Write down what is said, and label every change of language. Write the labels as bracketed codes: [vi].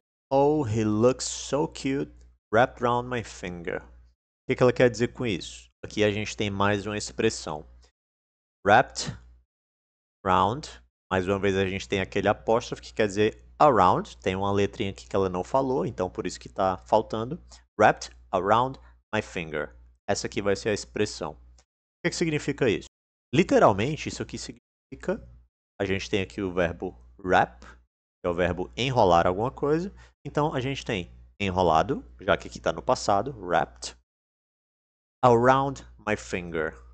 [en] Oh, he looks so cute, wrapped around my finger. [pt] O que ela quer dizer com isso? Aqui a gente tem mais uma expressão. Wrapped, round. Mais uma vez a gente tem aquele apóstrofe que quer dizer around. Tem uma letrinha aqui que ela não falou, então por isso que está faltando. [en] Wrapped around my finger. [pt] Essa aqui vai ser a expressão. O que significa isso? Literalmente, isso aqui significa... A gente tem aqui o verbo wrap, que é o verbo enrolar alguma coisa. Então a gente tem enrolado, já que aqui está no passado, wrapped. [en] Around my finger.